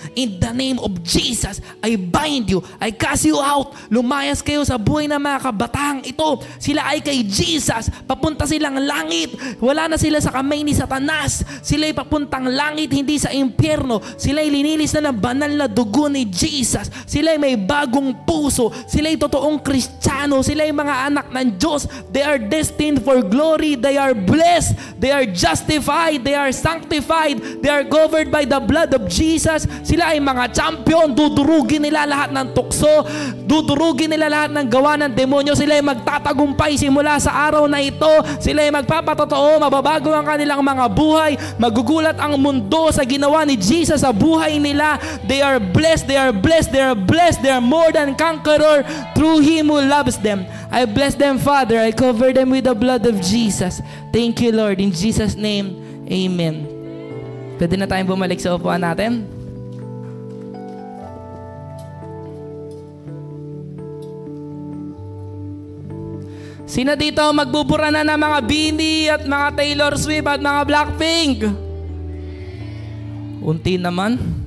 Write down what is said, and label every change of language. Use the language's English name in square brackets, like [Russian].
[English] In the name of Jesus, I bind you. I cast you out. [Filipino] Lumayas kayo sa buhay ng mga kabataang ito. Sila ay kay Jesus. Papunta silang langit. Wala na sila sa kamay ni Satanas. Sila ay papuntang langit, hindi sa impyerno. Sila ay linilis na ng banal na dugo ni Jesus. Sila ay may bagong puso. Sila ay totoong Kristiyano. Sila ay mga anak ng Diyos. [English] They are destined for glory. They are blessed. They are justified. They are sanctified. They are covered by the blood of Jesus. [Filipino] Sila ay mga champion. Dudurugin nila lahat ng tukso. Dudurugin nila lahat ng gawa ng demonyo. Sila ay magtatagumpay simula sa araw na ito. Sila ay magpapatotoo. Mababago ang kanilang mga buhay. Magugulat ang mundo sa ginawa ni Jesus sa buhay nila. [English] They are blessed. They are blessed. They are blessed. They are more than conqueror through Him who loves them. I bless them, Father. I cover them with the blood of Jesus. Thank you, Lord. In Jesus' name, amen. [Filipino] Pwede na tayong bumalik sa upuan natin. Sino dito magbubura na ng mga Beanie at mga Taylor Swift at mga Blackpink? Unti naman.